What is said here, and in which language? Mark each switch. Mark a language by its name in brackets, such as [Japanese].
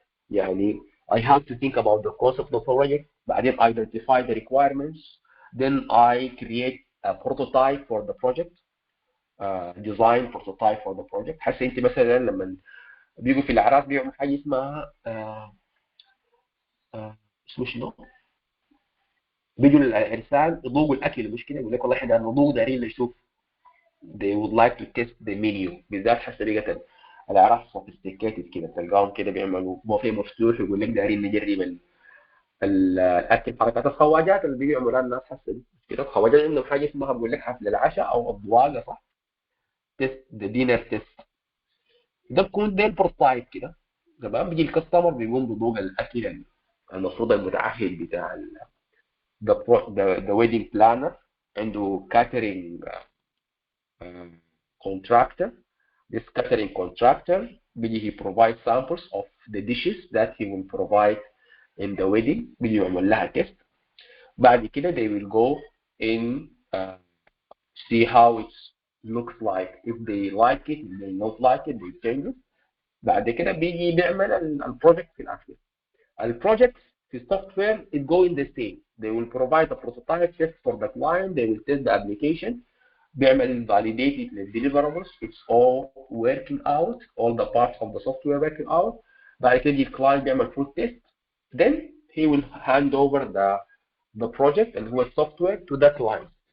[Arabic] يعني [English] I have to think about the concept of the project, [Arabic] بعدين [English] identify the requirements, then I create a prototype for the project, design prototype for the project. [Arabic] هسه انت مثلا لما بيجوا في الاعراس بيعملوا حاجه اسمها اسمه شنو؟ بيجوا العرسان يذوقوا الاكل، المشكله يقول لك والله احنا نذوق دارين نشوف. [English] They would like to test the menu. [Arabic] بالذات حسب بيجي الاعراس [English] sophisticated [Arabic] كده تلقاهم كده بيعملوا بوفيه مفتوح ويقول لك دارين نجرب الاكل. حركات الخواجات اللي بيعملوها الناس حسب كده، الخواجات عندهم حاجه اسمها بقول لك حفل العشاء او الضواقه، صح؟ [English] Taste the dinner taste. [Arabic] ده بكون ده البروتايب كده. تمام. بيجي الكاستمر بيقوم بذوق الاكل المفروض المتعهد بتاع [English] the wedding planner [Arabic] عنده [English] catering contractor. This catering contractor [Arabic] بيجي [English] he provides samples of the dishes that he will provide in the wedding. [Arabic] بيجي يعمل لها تيست. [English] بعد كده they will go in see how it looks like. If they like it, if they not like it, they change it. [Arabic] بعد كده بيجي بيعمل البروجكت في الاخر. البروجكت في [English] software it go in the same. They will provide a prototype test for the client. They will test the application. [Arabic] بيعمل [English] validate it للdeliverables. It's all working out. All the parts of the software working out. [Arabic] بعد كده [English] the client [Arabic] بيعمل [English] full test. Then he will hand over the project [Arabic] اللي هو [English] software to the client.